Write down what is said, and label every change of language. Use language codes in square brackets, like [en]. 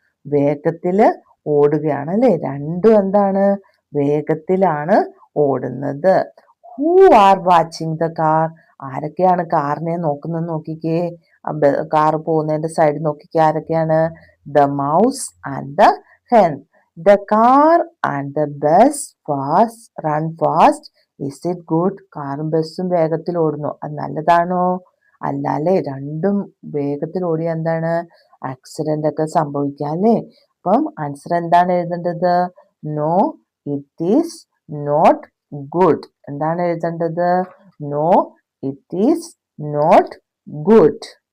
[ml] വേഗത്തില് ഓടുകയാണ് അല്ലെ. രണ്ടും എന്താണ്? വേഗത്തിലാണ് ഓടുന്നത്. [en] Who are watching the car? [ml] ആരൊക്കെയാണ് കാറിനെ നോക്കുന്നത് നോക്കിക്കേ. കാർ പോകുന്നതിന്റെ സൈഡ് നോക്കിക്കേ, ആരൊക്കെയാണ്? [en] The mouse and the hen. The car and the bus run fast. Is it good? [ml] കാറും ബസ്സും വേഗത്തിൽ ഓടുന്നു, അത് നല്ലതാണോ? അല്ല അല്ലേ. രണ്ടും വേഗത്തിൽ ഓടിയ എന്താണ്? ആക്സിഡന്റ് ഒക്കെ സംഭവിക്കാം അല്ലേ. അപ്പം ആൻസർ എന്താണ് എഴുതേണ്ടത്? [en] No, it is not good. [ml] എന്താണ് എഴുതേണ്ടത്? [en] No, it is not good.